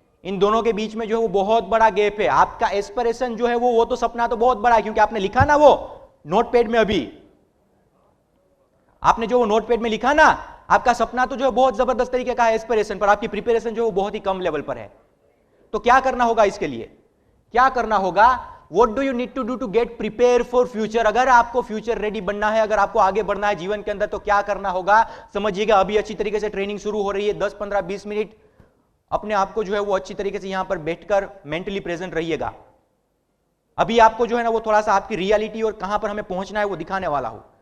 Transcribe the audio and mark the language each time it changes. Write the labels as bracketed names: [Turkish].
[Hindi] इन दोनों के बीच में जो है वो बहुत बड़ा गैप है। आपका एस्पिरेशन जो है वो तो सपना तो बहुत बड़ा है, क्योंकि आपने लिखा ना वो नोटपैड में, अभी आपने जो वो नोटपैड में लिखा ना, आपका सपना तो जो है बहुत जबरदस्त तरीके का है एस्पिरेशन, पर आपकी प्रिपरेशन जो है वो बहुत ही कम लेवल पर है। तो क्या करना होगा इसके लिए? क्या करना होगा? [English] What do you need to do to get prepare for future? [Hindi] अगर आपको फ्यूचर रेडी बनना है, अगर आपको आगे बढ़ना है जीवन के अंदर, तो क्या करना होगा समझिएगा। अभी अच्छी तरीके से ट्रेनिंग शुरू हो रही है, 10 15 20 मिनट अपने आप को जो है वो अच्छी तरीके से यहां पर बैठकर मेंटली प्रेजेंट रहिएगा। अभी आपको जो है ना वो थोड़ा सा आपकी रियलिटी और कहां पर हमें पहुंचना है वो दिखाने वाला हूं।